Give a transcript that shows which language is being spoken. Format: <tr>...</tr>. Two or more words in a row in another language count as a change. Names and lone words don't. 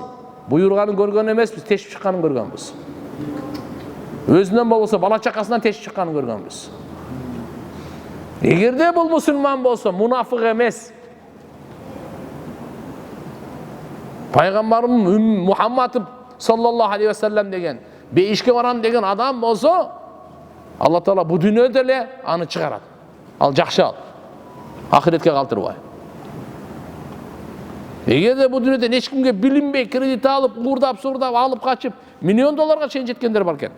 <ky>Буйруганын көргөн эмеспиз, тешип чыкканын көргөнбүз. Өзүнөн болбосо бала чакасынан тешип чыкканын көргөнбүз. Эгерде бул мусулман болсо, мунафык эмес. Пайгамбарымыз Мухаммад</ky> <ar>صلى الله عليه وسلم</ar> <ky>деген, бейишке барам деген адам болсо, Алла Таала бу дүйнөдө эле аны чыгарат. Ал жакшы ал. Ахиретке калтырбай. Эгерде бу дүйнөдө эч кимге билинбей кредит алып, уурдап, алып качып, $1 миллион чейин жеткендер бар экен.</ky>